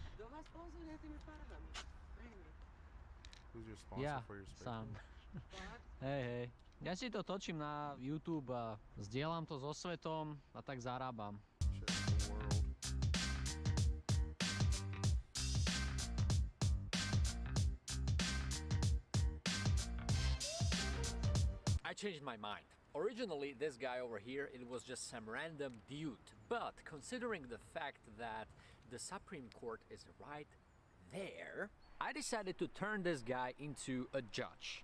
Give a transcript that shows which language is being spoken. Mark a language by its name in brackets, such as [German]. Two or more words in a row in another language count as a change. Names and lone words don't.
[English] Who's your sponsor [Slovak] Ja [English] for your spray [Slovak] sám. [English] can? [Slovak] Hej. Ja si to točím na YouTube a zdieľam to so svetom a tak zarábam. [English] Shit, the world. I changed my mind. Originally, this guy over here, it was just some random dude. But considering the fact that the Supreme Court is right there, I decided to turn this guy into a judge.